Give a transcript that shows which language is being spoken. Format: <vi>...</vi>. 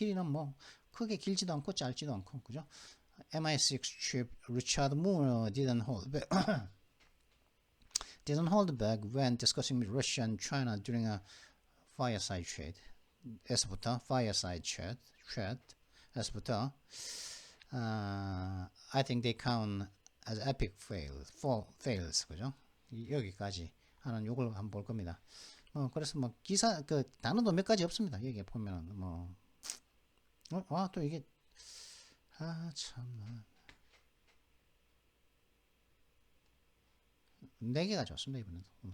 <ko>길이는 뭐 크게 길지도 않고 짧지도 않고 그죠?</ko> <en>MI6 chip Richard Moore didn't hold back when discussing with Russia and China during a fireside chat.</en> <ko>에서부터</ko> <en>fireside chat 에서부터 I think they count as epic fails</en> <ko>그죠? 여기까지 하는 요걸 한번 볼 겁니다. 그래서 뭐 기사 그 단어도 몇 가지 없습니다. 여기 보면은 또 이게 참 4개가 좋습니다 이번에도.</ko>